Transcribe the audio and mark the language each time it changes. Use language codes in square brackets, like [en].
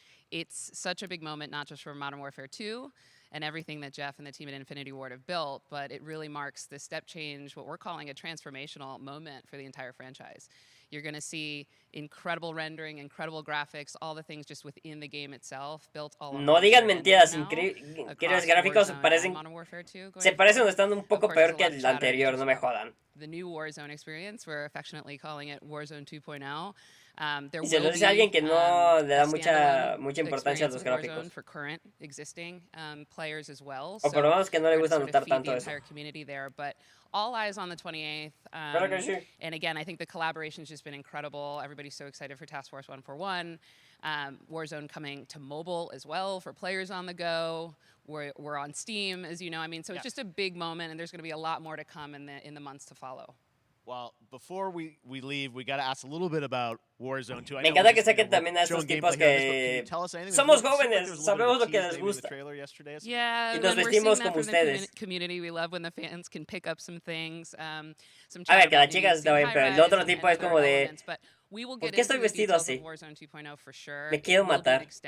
[en] It's such a big moment, not just for Modern Warfare 2 and everything that Jeff and the team at Infinity Ward have built, but it really marks the step change, what we're calling a transformational moment for the entire franchise. You're going to see incredible rendering, incredible graphics, all the things just within the game itself, built all [es] no digan mentiras, increíbles gráficos, se parecen estando un poco peor que el anterior, no me jodan. [en] The new Warzone experience, we're affectionately calling it Warzone 2.0. [es] Y se lo dice a alguien que no le da mucha importancia a los gráficos. [en] For current existing players as well. [es] O por lo menos que no le gusta notar tanto eso. [en] But all eyes on the 28th. [es] Claro que sí. [en] And again, I think the collaboration has just been incredible. Everybody's so excited for Task Force 141. Warzone coming to mobile as well for players on the go. We're on Steam, as you know. I mean, so it's just a big moment, and there's going to be a lot more to come in the months to follow. Well, before we leave, we got to ask a little bit about Warzone 2. [es] Me encanta que saquen también a estos tipos que somos jóvenes, sabemos lo que les gusta. [en] Yeah, [es] y nos vestimos como ustedes. [en] Community, we love when the fans can pick up some things. [es] A ver, que las chicas está bien, pero el otro tipo es como de, ¿por qué estoy vestido así? Me quiero matar.